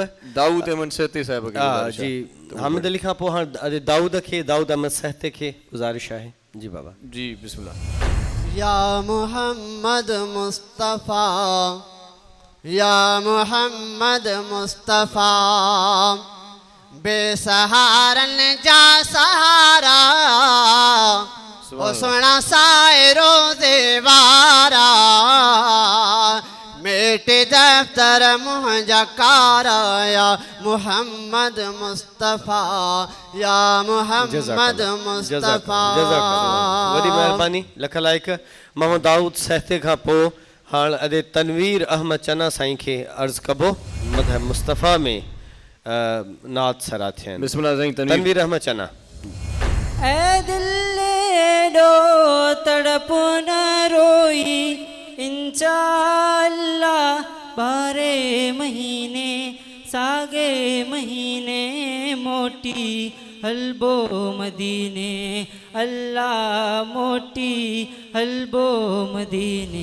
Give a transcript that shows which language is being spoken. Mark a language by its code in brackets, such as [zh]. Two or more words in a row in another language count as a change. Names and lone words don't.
[sd] दाऊद अहमद सहते साहिब खे जी, हामिद अली खां पोइ हाणे दाऊद अहमद सहते खे गुज़ारिश आहे। जी बाबा। जी बिस्मिल्लाह। या मोहम्मद मुस्तफ़ा या मोहम्मद मुस्तफ़ा बेसहारन जा सहारा ओ सोना सायरो देवारा मेटे दफ्तर मुंहिंजा कारा या मोहम्मद मुस्तफ़ा या मोहम्मद मुस्तफ़ा। वॾी महिरबानी लख लाइक। मोहम्मद दाऊद सहते खां पोइ हाणे अॼु तनवीर अहमद चना साईं खे अर्ज़ु कबो मदह मुस्तफ़ा में नात सरा थिया आहिनि। बिस्मिल्लाह साईं तनवीर अहमद चना। ऐ दिल एॾो तड़प न रोई इंशाअल्लाह 12 महीने सागे महीने मोटी हलबो मदीने अल्लाह मोटी हलबो मदीने।